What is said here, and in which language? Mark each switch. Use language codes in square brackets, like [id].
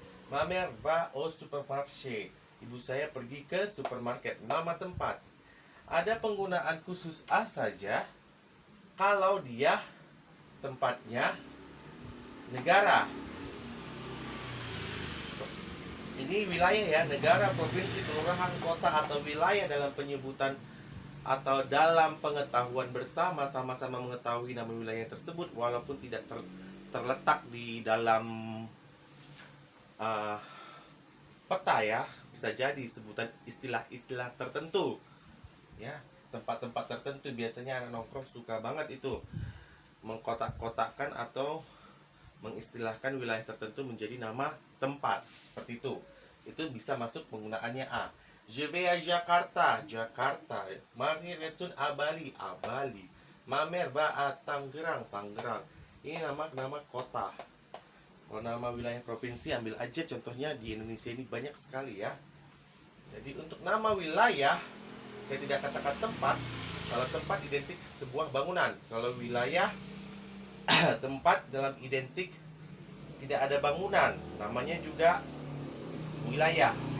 [fr] Ma mère va au supermarché. [id] Ibu saya pergi ke supermarket. Nama tempat. Ada penggunaan khusus a saja kalau dia tempatnya negara. Ini wilayah ya, negara, provinsi, kelurahan, kota, atau wilayah dalam penyebutan atau dalam pengetahuan bersama, sama-sama mengetahui nama wilayah tersebut walaupun tidak terletak di dalam uh, peta ya. Bisa jadi sebutan istilah-istilah tertentu ya. Tempat-tempat tertentu biasanya anak nongkrong suka banget itu mengkotak-kotakkan atau mengistilahkan wilayah tertentu menjadi nama tempat seperti itu. Itu bisa masuk penggunaannya a. [fr] Je vais à Jakarta, Jakarta. Marie retourne à Bali, à Bali. Ma mère va à Tangerang, Tangerang. [id] Ini nama kota. Kalau nama wilayah provinsi ambil aja contohnya di Indonesia ini banyak sekali ya. Jadi untuk nama wilayah saya tidak katakan tempat. Kalau tempat identik sebuah bangunan. Kalau wilayah tempat dalam identik tidak ada bangunan, namanya juga wilayah.